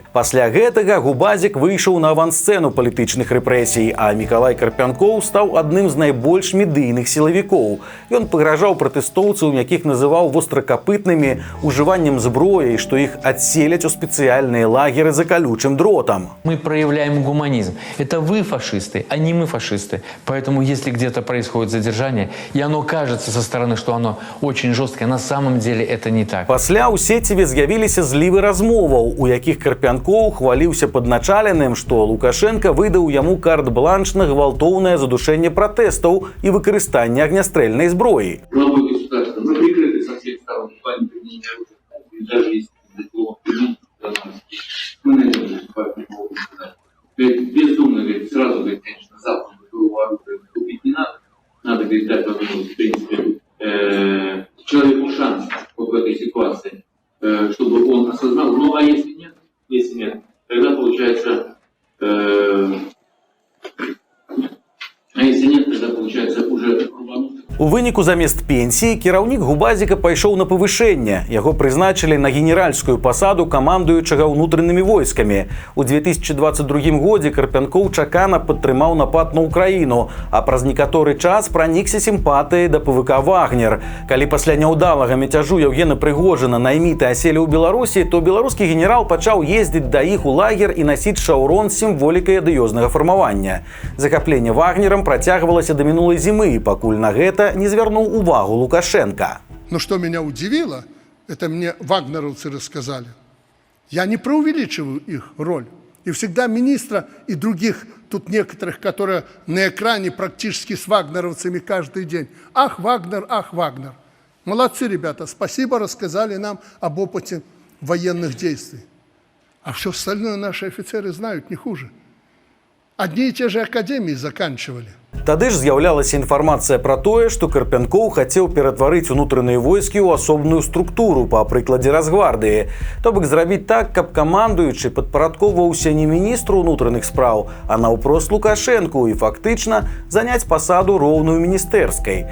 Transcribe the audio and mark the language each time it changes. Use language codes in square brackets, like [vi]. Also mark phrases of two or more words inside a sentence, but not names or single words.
[be] Пасля гэтага губазік выйшаў на авансцэну палітычных рэпрэсій, а Мікалай Карпянкоў стаў адным з найбольш медыйных сілавікоў. Ён пагражаў пратэстоўцаў, якіх называў востракапытнымі, ужываннем зброі, што іх адселяць у спецыяльныя лагеры за калючым дротам. [ru] Мы проявляем гуманизм. Это вы фашисты, а не мы фашисты. Поэтому если где-то происходит задержание, и оно кажется со стороны, что оно очень жесткое, на самом деле это не так. [be] Пасля ў сеціве з'явіліся злівы размоваў, у якіх Карпянкоў хваліўся падначаленым, што Лукашенко выдаў яму карт-бланш на гвалтоўнае задушэнне пратэстаў і выкарыстанне огнестрельной зброі. [ru] Главой государства, мы прикрыты со всех сторон в плане применения оружия, даже если мы найдем выступать по поводу государства. Бездумно, говорит, сразу, говорит, конечно, завтра боевого оружия купить не надо. Надо, говорит, дать возможность, в принципе, человеку шанс вот в этой ситуации, чтобы он осознал. Ну, а если нет, тогда получается, уже рубануть. [be] У выніку замест пенсіі кіраўнік Губазіка пайшоў на павышэнне. Яго прызначылі на генеральскую пасаду камандуючага ўнутранымі войскамі. У 2022 годзе Карпянкоў чакана падтрымаў напад на Украіну, а праз некаторы час пранікся сімпатыяй да ПВК «Вагнер». Калі пасля няўдалага мяцяжу Евгена Прыгожына найміты аселі ў Беларусі, то беларускі генерал пачаў ездзіць да іх у лагер і насіць шаўрон з сімволікай адыёзнага фармавання. Захапленне «Вагнерам» працягвалася да мінулай зімы, пакуль на гэта не звярнуў увагу Лукашенко. [ru] Но что меня удивило, это мне вагнеровцы рассказали. Я не преувеличиваю их роль. И всегда министра и других, тут некоторых, которые на экране практически с вагнеровцами каждый день. Ах, Вагнер, ах, Вагнер. Молодцы, ребята, спасибо, рассказали нам об опыте военных действий. А все остальное наши офицеры знают не хуже. Одни и те же академии заканчивали. [be] Тады ж з'яўлялася інфармацыя пра тое, што Карпянкоў хацеў ператварыць унутраныя войскі ў асобную структуру па прыкладзе Расгвардыі. То бок зрабіць так, каб камандуючы падпарадкоўваўся не міністру ўнутраных спраў, а наўпрост Лукашэнку і фактычна заняць пасаду роўную міністэрскай.